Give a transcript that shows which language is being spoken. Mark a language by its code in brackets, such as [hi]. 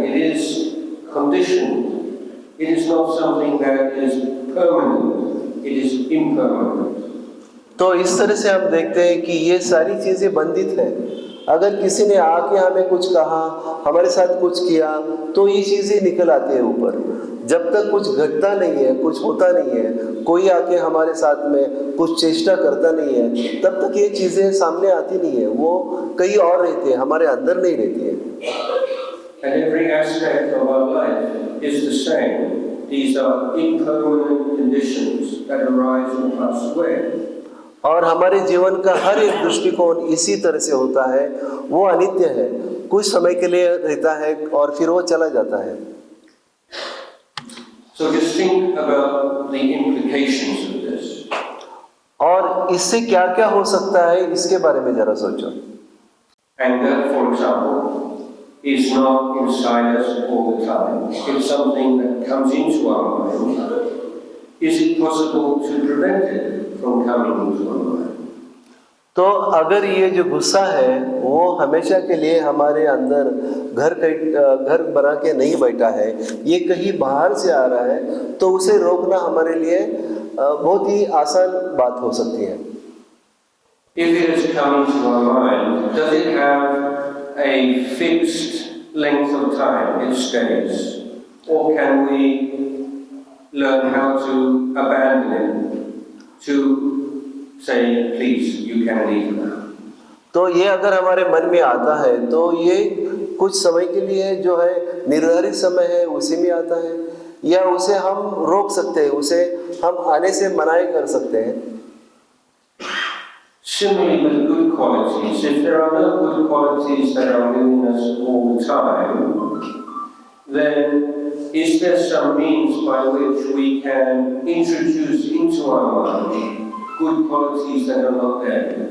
[en] It is conditioned. It is not something that is permanent. It is impermanent. [hi] तो इस तरह से हम देखते हैं कि ये सारी चीज़ें बंधित है। अगर किसी ने आके हमें कुछ कहा, हमारे साथ कुछ किया, तो ये चीज़ें निकल आती है ऊपर। जब तक कुछ घटता नहीं है, कुछ होता नहीं है, कोई आके हमारे साथ में कुछ चेष्टा करता नहीं है, तब तक ये चीज़ें सामने आती नहीं है। वो कहीं और रहती है, हमारे अंदर नहीं रहती है। [en] And every aspect of our life is the same. These are impermanent conditions that arise and pass away. [hi] और हमारे जीवन का हर एक दृष्टिकोण इसी तरह से होता है, वो अनित्य है, कुछ समय के लिए रहता है और फिर वो चला जाता है। [en] So just think about the implications of this. [hi] और इससे क्या क्या हो सकता है, इसके बारे में जरा सोचो। [en] Anger, for example, is not inside us all the time. It's something that comes into our mind. Is it possible to prevent it from coming into our mind? [hi] तो अगर ये जो गुस्सा है वो हमेशा के लिए हमारे अंदर घर बना के नहीं बैठा है, ये कहीं बाहर से आ रहा है, तो उसे रोकना हमारे लिए बहुत ही आसान बात हो सकती है। [en] If it has come into our mind, does it have a fixed length of time it stays? Or can we learn how to abandon it, to say, please, you can leave now? [hi] तो ये अगर हमारे मन में आता है तो ये कुछ समय के लिए जो है निर्धारित समय है उसी में आता है, या उसे हम रोक सकते हैं, उसे हम आने से मनाही कर सकते हैं। [en] Similarly with good qualities, if there are no good qualities that are within us all the time, then is there some means by which we can introduce into our mind good qualities that are not there?